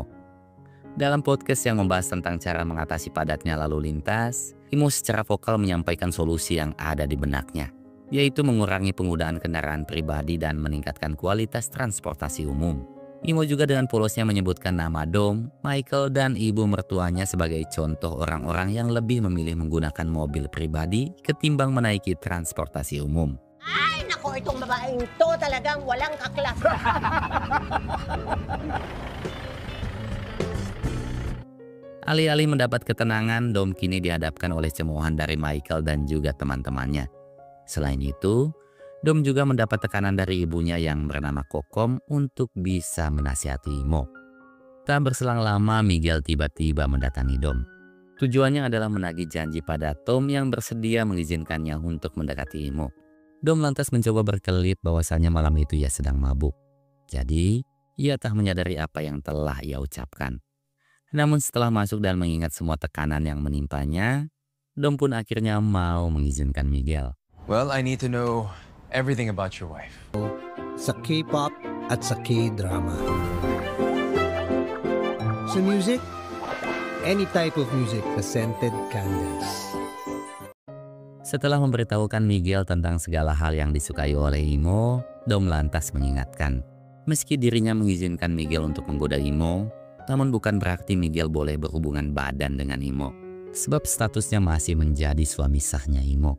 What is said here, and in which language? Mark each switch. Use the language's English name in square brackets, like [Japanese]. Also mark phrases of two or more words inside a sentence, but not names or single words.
[Indonesian] Dalam podcast yang membahas tentang cara mengatasi padatnya lalu lintas, Imo secara vokal menyampaikan solusi yang ada di benaknya, yaitu mengurangi penggunaan kendaraan pribadi dan meningkatkan kualitas transportasi umum. Imo juga dengan polosnya menyebutkan nama Dom, Michael, dan ibu mertuanya sebagai contoh orang-orang yang lebih memilih menggunakan mobil pribadi ketimbang menaiki transportasi umum. [Filipino] Ay, nako, itong babaeng to talagang walang kaklas. [Indonesian] Alih-alih mendapat ketenangan, Dom kini dihadapkan oleh cemoohan dari Michael dan juga teman-temannya. Selain itu, Dom juga mendapat tekanan dari ibunya yang bernama Kokom untuk bisa menasihati Imo. Tak berselang lama, Miguel tiba-tiba mendatangi Dom. Tujuannya adalah menagih janji pada Tom yang bersedia mengizinkannya untuk mendekati Imo. Dom lantas mencoba berkelit bahwasanya malam itu ia sedang mabuk. Jadi, ia tak menyadari apa yang telah ia ucapkan. Namun setelah masuk dan mengingat semua tekanan yang menimpanya, Dom pun akhirnya mau mengizinkan Miguel. [English] Well, I need to know everything about your wife. [Filipino] Sa K-pop at sa K-drama. [English] Sa music, any type of music, the scented candles. [Indonesian] Setelah memberitahukan Miguel tentang segala hal yang disukai oleh Imo, Dom lantas mengingatkan, meski dirinya mengizinkan Miguel untuk menggoda Imo, namun bukan berarti Miguel boleh berhubungan badan dengan Imo, sebab statusnya masih menjadi suami sahnya Imo.